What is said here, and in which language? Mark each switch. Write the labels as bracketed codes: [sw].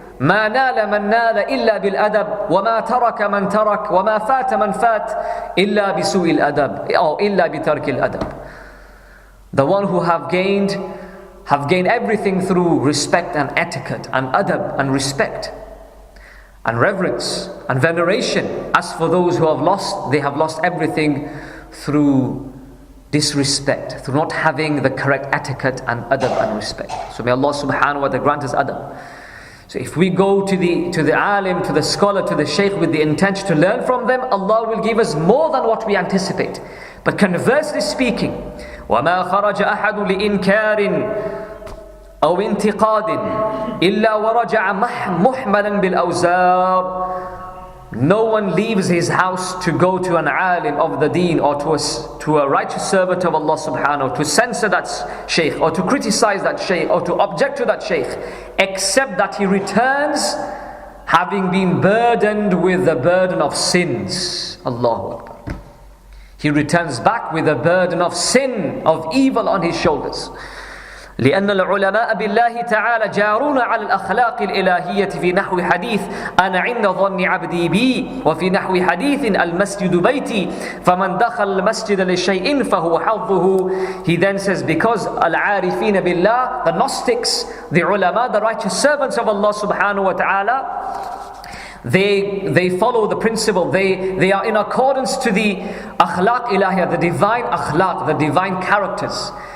[ar] ما نال من نال إلا بالأدب وما ترك من ترك وما فات من فات إلا بسوء الأدب أو إلا بترك الأدب. [en] The one who have gained everything through respect and etiquette and adab and respect and reverence and veneration. As for those who have lost, they have lost everything through disrespect, through not having the correct etiquette and adab and respect. So may Allah subhanahu wa ta'ala grant us adab. So if we go to the alim, to the scholar, to the shaykh with the intention to learn from them, Allah will give us more than what we anticipate. But conversely speaking, [ar] وَمَا خَرَجَ أَحَدٌ لِإِنْكَارٍ أَوْ انْتِقَادٍ إِلَّا وَرَجَعَ مُحْمَلًا بِالْأَوْزَارِ. [en] No one leaves his house to go to an alim of the deen or to a righteous servant of Allah subhanahu, to censor that shaykh or to criticize that shaykh or to object to that shaykh, except that he returns having been burdened with the burden of sins. Allahu Akbar. He returns back with a burden of sin, of evil on his shoulders. [ar] لأن العلماء بالله تعالى جارون على الأخلاق الإلهية في نحو حديث أنا عند ظن عبدي بي وفي نحو حديث المسجد بيتي فمن دخل المسجد لشيء فهو حظه. [en] He then says, because [ar] al-arifina billah, [en] the Gnostics, the ulama, the righteous servants of Allah subhanahu wa ta'ala, they follow the principle, they are in accordance to the [ar] akhlaq ilahiyah, [en] the divine akhlaq, the divine characters.